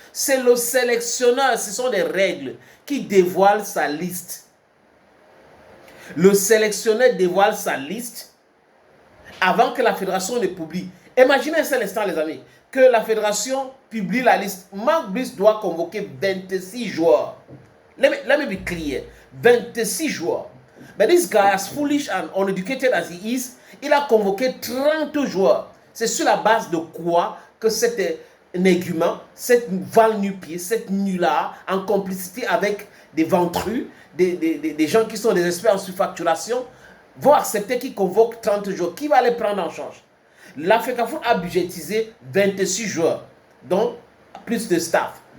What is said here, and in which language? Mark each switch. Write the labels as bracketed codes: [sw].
[fr] C'est le sélectionneur, ce sont des règles qui dévoilent sa liste. Le sélectionneur dévoile sa liste avant que la fédération ne publie. Imaginez un seul instant, les amis, que la fédération publie la liste. Marc Brice doit convoquer 26 joueurs. [en] Let me be clear. [fr] 26 joueurs. [en] But this guy, as foolish and uneducated as he is, [fr] il a convoqué 30 joueurs. C'est sur la base de quoi que cet égument, cette val-nu-pied, cette nu-là, en complicité avec des ventrus, des gens qui sont des experts en surfacturation, vont accepter qu'il convoque 30 joueurs. Qui va les prendre en charge? L'Africafoot a budgétisé 26 joueurs, donc plus de staff.